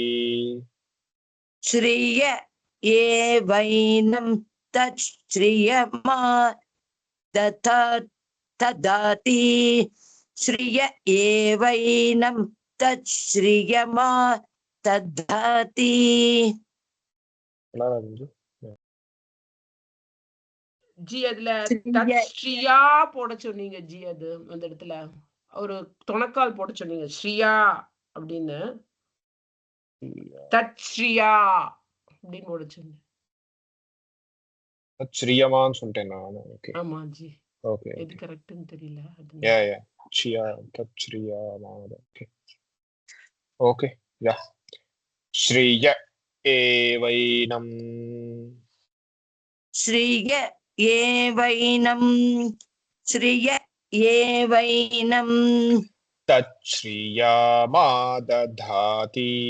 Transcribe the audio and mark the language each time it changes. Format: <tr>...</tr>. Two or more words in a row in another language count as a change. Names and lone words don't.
<sa>श्रिय ये वैनं तच्छ्रियमा ददाति श्रिय एवैनं तच्छ्रियमा ददाति</sa> <ta>ஜி அதுல ஸ்ரீய. ஸ்ரீயா போட சொன்னீங்க ஜி. அது அந்த இடத்துல ஒரு துணக்கால் போட சொன்னீங்க ஸ்ரீயா அப்படின்னு. தத்ஸ்ரீயா அப்படின்னு போட சொன்னீங்க. श्रियमाன்னு சொல்லிட்டேன் நான். ஓகே ஆமா ஜி. ஓகே எது கரெக்ட்னு தெரியல.</ta> <sa>யா श्रिया तच्छ्रियमा</sa> <en>okay okay ya</en> <sa>श्रिय एवैनं श्रिय एवैनं श्रिय एवैनं तच्छ्रियमा दधाति</sa>